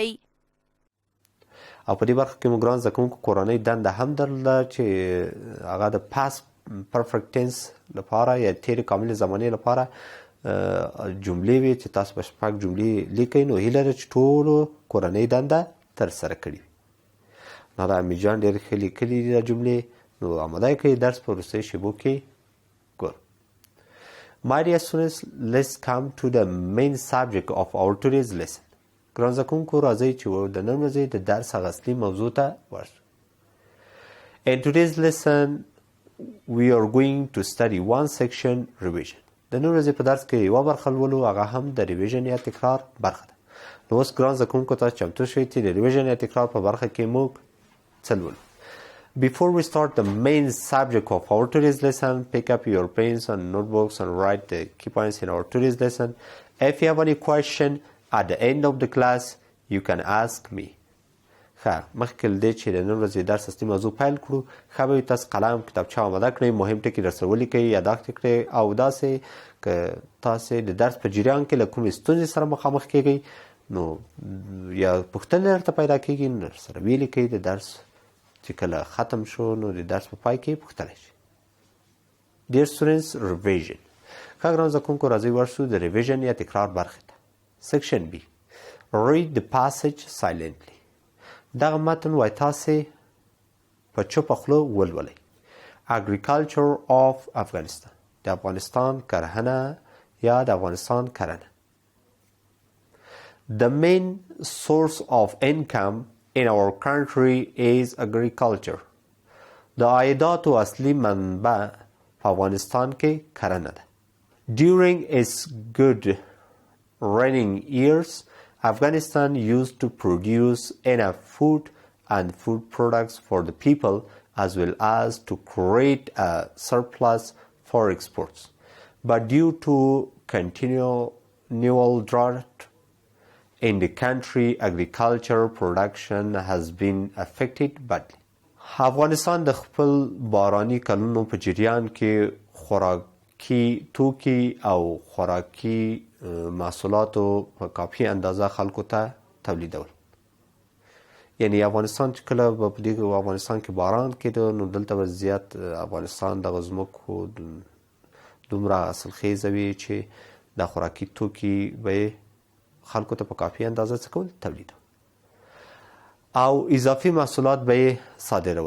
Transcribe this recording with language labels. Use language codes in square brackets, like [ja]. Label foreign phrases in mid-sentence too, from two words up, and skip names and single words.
[ps] او په دې برخه کې موږ ګران زده کوونکو کورنۍ دنده هم درلوده چې هغه د [en] past perfect tense [ps] لپاره یا تېرې کاملې زمانې لپاره جملې وي چې تاسو به شپږ جملې لیکئ. نو هیله ده چې ټولو کورنۍ دنده ترسره کړي وي. نو دا امي جان ډېرې ښه لیکلي دي دا جملې. نو اماده یې کړئ درس په وروستیو شیبو کې ګورو. [en] My dear students, let's come to the main subject of our today's lesson. [ps] ګران زده کوونکو راځئ چې د نن ورځې د درس هغه اصلي موضوع ته ورشو. [en] In today's lesson, we are going to study one section revision. [ps] د نن ورځې په درس کې یوه برخه لولو، هغه هم د ریویژن یا تکرار برخه ده. نو اوس ګران زده کوونکو تاسو چمتو شئ چې د ریویژن یا تکرار په برخه کې موږ څه لولو. [en] Before we start the main subject of our today's lesson, pick up your pens and notebooks and write the key points in our today's lesson. If you have any question at the end of the class, you can ask me. [ps] مخکې له دې چې د نن ورځې درس اصلي موضوع پیل کړو، ښه به وي تاسو قلم کتابچه اماده کړئ، مهم ټکي درسره ولیکئ، یاداښت یې کړئ، او داسې که تاسې د درس په جریان کې له کومې ستونزې سره مخامخ کیږئ نو یا پوښتنې درته پیدا کیږي نو درسره ویې لیکئ. د درس چې کله ختم شو نو د درس په پای کې پوښتلی شي. [en] Dear students, revision. [ps] ښه ګران زده کوونکو راځئ ورشو د ریویژن یا تکرار برخې ته. [en] Section B. Read the passage silently. [ps] دغه متن وای تاسې په چوپه خوله ولولئ. [en] Agriculture of Afghanistan. [ps] د افغانستان کرهنه یا د افغانستان کرنه. [en] The main source of income in our country is agriculture. [ps] د عایداتو اصلي منبع په افغانستان کې کرنه ده. [en] During its good raining years, Afghanistan used to produce enough food and food products for the people as well as to create a surplus for exports. But due to continual drought in the country, agriculture production has been affected badly. [ps] افغانستان د خپل باراني کلونو په جریان کې خوراکي توکي او خوراکي محصولاتو په کافي اندازه خلکو ته تولیدول. یعنی افغانستان چې کله به په دې افغانستان کې باران کېده نو دلته به زیات افغانستان دغه ځمکو دومره حاصلخیزه وي چې دا خوراکي توکي به خلکو ته په کافي اندازه څه کول تولیدول او اضافي محصولات به یې صادرول.